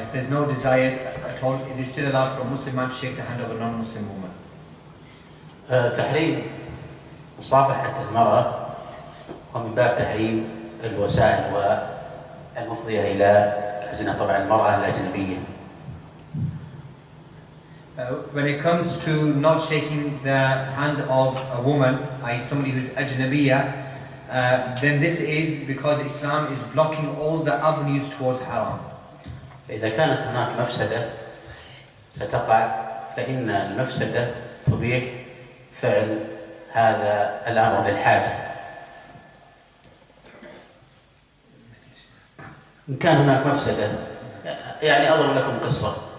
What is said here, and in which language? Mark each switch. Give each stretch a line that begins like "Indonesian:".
English: If there's no desires at all, is it still allowed for a Muslim man to shake the hand of a non-Muslim woman?
Arabic: تحريم مصافحة المرأة ومن باب تحريم الوسائل والمفضية إلى الزنا، طبعا المرأة الأجنبية.
English: When it comes to not shaking the hand of a woman, i.e. somebody who's ajnabiyya, then this is because Islam is blocking all the avenues towards haram.
Arabic: فإذا كانت هناك مفسدة ستقع، فإن المفسدة تبيح فعل هذا الأمر للحاجة. إن كان هناك مفسدة، يعني أضرب لكم قصة.